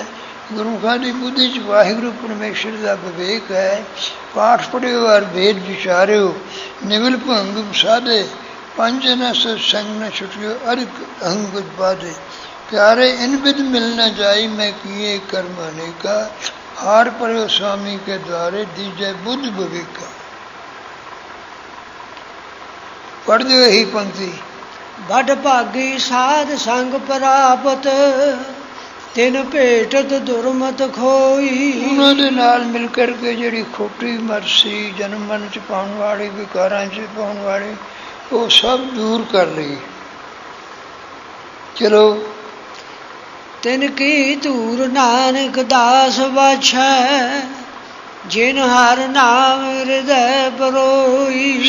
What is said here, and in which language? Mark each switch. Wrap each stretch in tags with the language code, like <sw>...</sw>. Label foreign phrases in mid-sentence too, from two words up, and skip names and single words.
<pa>ਗੁਰਮੁਖਾਂ ਦੀ ਬੁੱਧੀ 'ਚ ਵਾਹਿਗੁਰੂ ਪਰਮੇਸ਼ਰ ਦਾ ਵਿਵੇਕ ਹੈ। ਪਾਠ ਪੜ੍ਹਿਓ ਔਰ ਵੇਦ ਵਿਚਾਰਿਓ, ਨਿਵਲ ਭੰਗ ਸਾਧੇ, ਪੰਜ ਨ ਸੰਗ ਨ ਛੁਟਿਓ, ਅਰਕ ਅਹੰਗ ਬਾਧੇ। ਪਿਆਰੇ ਇਨ ਬਿਦ ਮਿਲ ਨ ਜਾਈ, ਮੈਂ ਕੀਏ ਕਰਮ ਅਨੇਕਾ, ਹਾਰ ਪਰਿਓ ਸਵਾਮੀ ਕੇ ਦੁਆਰੇ, ਦੀਜੈ ਬੁੱਧ ਬਿਬੇਕਾ।</pa> <hi>पढ़ दो यही पंक्ति।</hi> <pa>ਬਡ ਭਾਗੀ ਸਾਧ ਸੰਗ ਪ੍ਰਾਪਤ, ਤਿਨ ਭੇਟਤ ਦੁਰਮਤ ਖੋਈ। ਉਹਨਾਂ ਦੇ ਨਾਲ ਮਿਲ ਕਰਕੇ ਜਿਹੜੀ ਖੋਟੀ ਮਤ ਸੀ, ਜਨਮ ਮਨ 'ਚ ਪਾਉਣ ਵਾਲੀ, ਵਿਕਾਰਾਂ 'ਚ ਪਾਉਣ ਵਾਲੀ, ਉਹ ਸਭ ਦੂਰ ਕਰ ਲਈ। ਚਲੋ ਤਿਨ ਕੀ ਧੂਰ ਨਾਨਕ ਦਾਸ ਬਾਛੈ, ਜਿਨ ਹਰ ਨਾਮ ਹਿਰਦੈ ਪਰੋਈ।</pa>